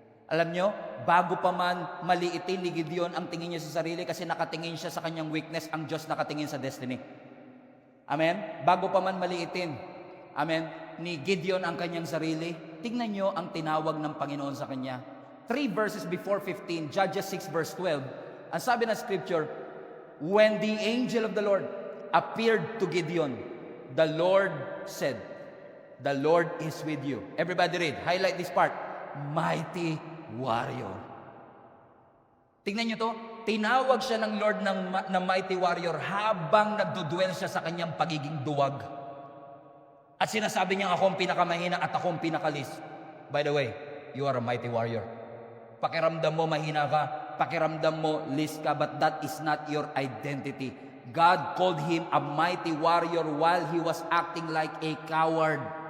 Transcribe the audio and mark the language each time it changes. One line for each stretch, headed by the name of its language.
Filipino: Alam nyo, bago pa man maliitin ni Gideon ang tingin niya sa sarili kasi nakatingin siya sa kanyang weakness, ang Diyos nakatingin sa destiny. Amen? Bago pa man maliitin, amen, ni Gideon ang kanyang sarili, tingnan nyo ang tinawag ng Panginoon sa kanya.
English: 3 verses before 15, Judges 6 verse 12,
Filipino: ang sabi ng scripture,
English: when the angel of the Lord appeared to Gideon, the Lord said, the Lord is with you. Everybody read. Highlight this part. Mighty warrior.
Filipino: Tingnan nyo to. Tinawag siya ng Lord ng mighty warrior habang nagdudwell siya sa kanyang pagiging duwag. At sinasabi niya, ako ang pinakamahina at ako ang pinakalis.
English: By the way, you are a mighty warrior.
Filipino: Pakiramdam mo mahina ka. Pakiramdam mo list ka.
English: But that is not your identity. God called him a mighty warrior while he was acting like a coward.